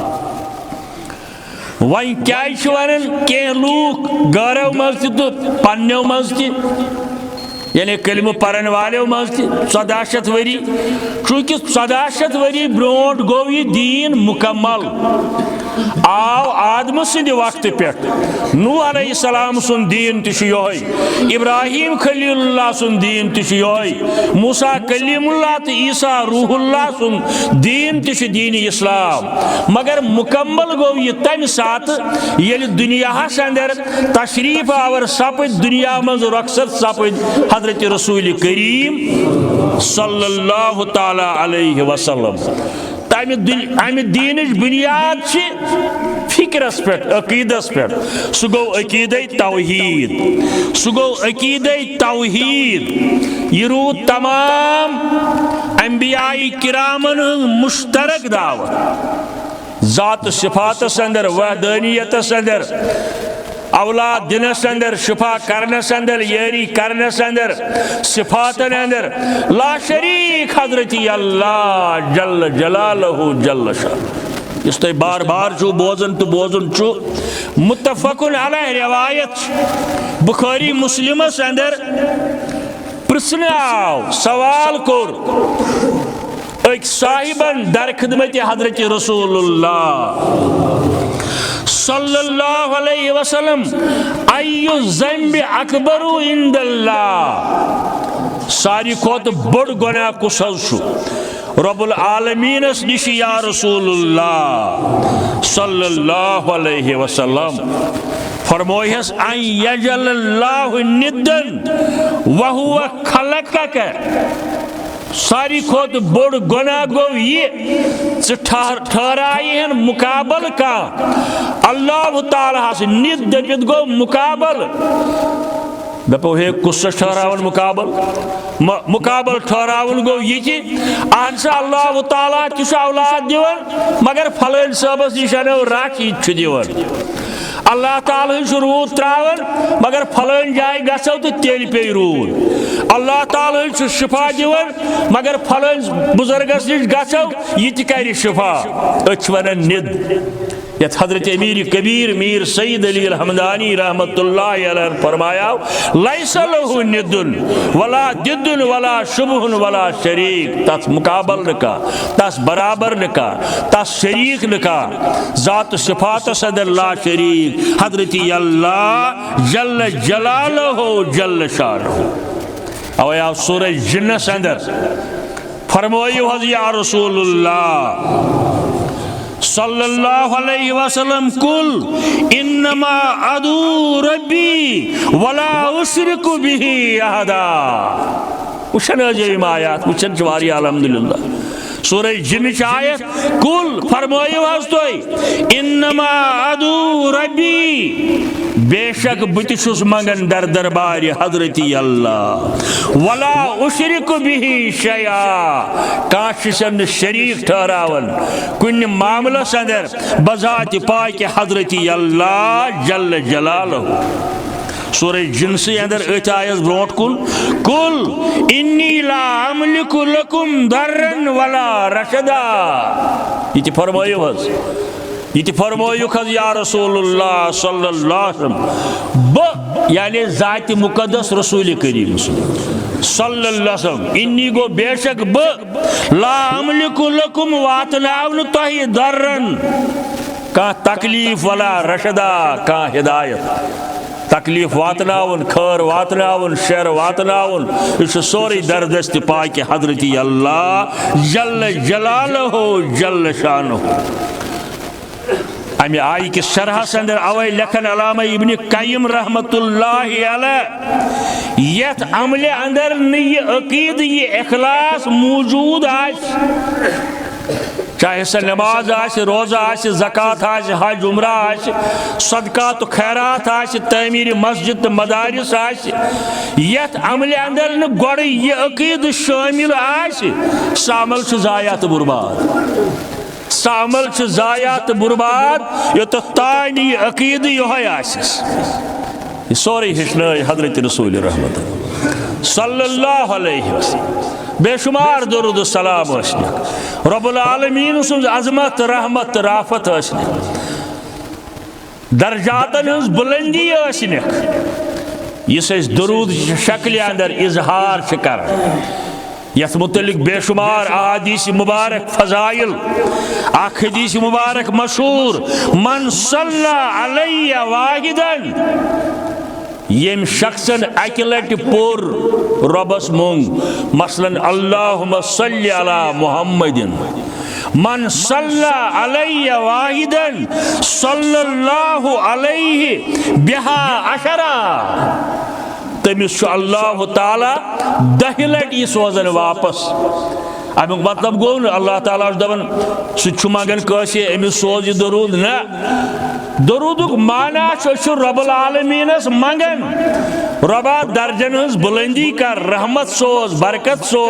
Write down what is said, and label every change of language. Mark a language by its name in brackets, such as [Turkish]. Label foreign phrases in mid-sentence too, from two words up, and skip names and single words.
[Kashmiri] वन क्या वन कह लूक गरो मज तो पन्नो मज यानी कलिम परन वालों मज 1400 वरी चूंकि 1400 वरी ब्रोट गो यह दीन मुकम्मल आव आदम सिंद वक्त पे नूह अलैहिस्सलाम सुन दीन तह इब्राहिम खलीलुल्लाह सुन दीन तह मूसा कलीमुल्लाह तो ईसा रूहुल्लाह सुन दीन तह दीन इस्लाम मगर मुकम्मल गो यह तम सात ये दुनिया अंदर तशरीफ आवर सपद दुनिया मज रखसत सपद हजरत रसूल करीम [Arabic] صلى الله تعالى عليه وسلم [Kashmiri] अमि दीन बुनियाद फिक्रस पे अकीदस पे सह गो अकीद तौहीद सह गो अकीद तौहीद यह रूद तमाम अंबिया किरामन मुश्तरक दावत जात सिफातस अंदर वहदानियतस अंदर औलाद दिनस अंदर शिफा करनस अंदर यारी करनस अंदर सिफातन अंदर [Arabic] لا شريك [Kashmiri] हजरत अल्लाह जल्ल [Arabic] جلاله جل شاه [Kashmiri] इस तुम बार बार चु बोजन तो बोजन चु मुत्तफकुन अलैह रिवायत बुखारी मुस्लिमस अंदर प्रश्न आव सवाल कोर एक साहिबन दर खिदमत हजरत रसूलुल्लाह [Arabic] صلى الله عليه وسلم أي ذنب أكبر عند الله [Kashmiri] सारी खोत बड़ गुनाह कुस रब्बुल आलमीनस निश [Arabic] يا رسول الله صلى الله عليه وسلم [Kashmiri] फरमोयस [Arabic] أن تجعل لله ندا وهو خلقك. [Kashmiri] सारी खोत बोड़ गुनाह गो ये ठहरायन मुकाबल का अल्लाह ताला निद दपित गो मुकाबल दपो हे कुछ ठहरावन मुकाबल ठहरावन गो ये अहसा अल्लाह ताला किस औलाद दिवन मगर फलन सबस निश राखी दिवन। अल्लाह ताला रूद त्रावन मगर फलन जाय गो तो तेल पे रूद। अल्लाह ताला शिफा दिवन मगर फलन बुजुर्गस निश गो यह कर शिफा वन निद। यथ हजरत अमीर कबीर मीर सईद अली हमदानी [Arabic] رحمة الله عليه [Kashmiri] फरमाया [Arabic] ليس له ند ولا ضد ولا شبه ولا شريك. [Kashmiri] तस मुकाबल नका तस बराबर नका तस शरीक नका जात सिफात सदर [Arabic] لا شريك [Kashmiri] हजरत [Arabic] الله جل جلاله جل شأنه. [Kashmiri] अवे आप सूरह जिन्नस अंदर फरमायो [Arabic] يا رسول الله صلى الله عليه وسلم قل إنما أدعو ربي ولا أشرك به أحدا. [Kashmiri] उछन अजयम आयात उछन वारी अल्हम्दुलिल्लाह सूरह जिन्न आयत कुल फरमायो तुई [Arabic] إنما أدعو ربي [Kashmiri] बेशक बुतिशुस मंगन दर दरबार हजरत अल्लाह [Arabic] ولا أشرك به شيئا [Kashmiri] काशिसन शरीक ठहरावन कुन मामलस अंदर बजात पाक हजरत [Arabic] الله جل جلاله. [Kashmiri] सूरह जिन्स अंदर आयत ब्रोट कुन [Arabic] قل إني لا أملك لكم ضرا ولا رشدا. [Kashmiri] ये फरमायो [Arabic] يا رسول الله صلى الله عليه وسلم [Kashmiri] ब यानी जात मुकद्दस रसूल करीम [Arabic] صلى الله عليه وسلم [Kashmiri] इन्नी गो बेशक ब [Arabic] لا أملك لكم [Kashmiri] वातनावन तहि दर्रन का तकलीफ [Arabic] ولا رشدا [Kashmiri] का हिदायत। तकलीफ वातनावन खैर वातनावन शर वातनावन इस सोरी दरदस्त पाक हजरत [Arabic] الله جل جلاله جل شأنه. [Kashmiri] अमे आई कि शरहस अंदर अवै लेखन अलामा इब्न कय्यम [Arabic] رحمة الله عليه [Kashmiri] यथ अमले अंदर न ये अकीद ये इखलास मौजूद आस चाहे सह नमाज आस रोजा आस ज़कात आस हज उम्रा आस सदका तो खैरात आस तमीर मस्जिद मदारिस आस यथ अमले अंदर न गोड़ ये अकीद शामिल आस सह अमल ज़ाया तो बुर्बाद सामल ज़ाया तो बुर्बाद योत तान यह अकीद योहे आसिस। यह सोरे हेचन हजरत रसूल रहमत [Arabic] صلى الله عليه وسلم [Kashmiri] बेशुमार दरूद सलाम [Arabic] رب العالمين [Kashmiri] सुन अजमत रहमत राफत दर्जातन हज बुलंदी इस दरूद शक्ल अंदर इजहार कर यथ मुतलिक बेशुमार अहादीस मुबारक फजाइल हदीस मुबारक मशहूर [Arabic] من صلى علي واحدة [Kashmiri] यम शख्सन अकि लट पोर रबस मोंग मसलन [Arabic] اللهم صل على محمد من صلى علي واحدة صلى الله عليه بها عشرا [Kashmiri] तमिस अल्लाह ताला 10 लट यह सोजन वापस। अमुक मतलब गो अल्लाह ताला दपान सह मंगन कैसे अमिस सोज यह दरूद न दरूदुक माना रब्बुल आलमीनस मंगन रबा दर्जन हज बुलंदी कर रहमत सोज बरकत सोज